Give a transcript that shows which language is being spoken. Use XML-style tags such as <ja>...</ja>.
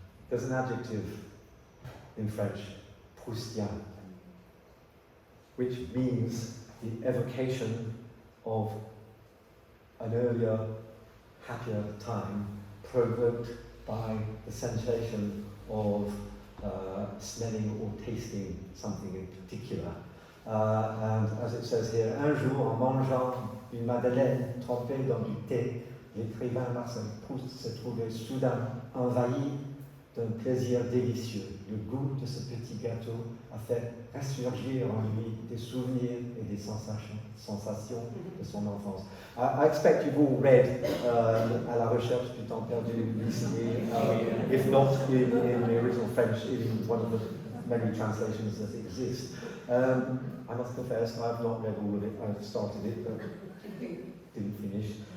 <en>There's an adjective in French, Proustien, which means the evocation of an earlier, happier time provoked by the sensation of smelling or tasting something in particular. And as it says here,</en> <fr>un jour, en mangeant une madeleine trempée dans du thé, l'écrivain Marcel Proust s'est trouvé soudain envahi d'un plaisir délicieux. Le goût de ce petit gâteau a fait ressurgir en lui des souvenirs et des sensations sensations de son enfance.</fr> <en>I expect you've all read À la recherche du temps perdu, recently, if not in the original French, in one of the many translations that exist. I must confess, I've not read all of it. I've started it, but didn't finish.</en>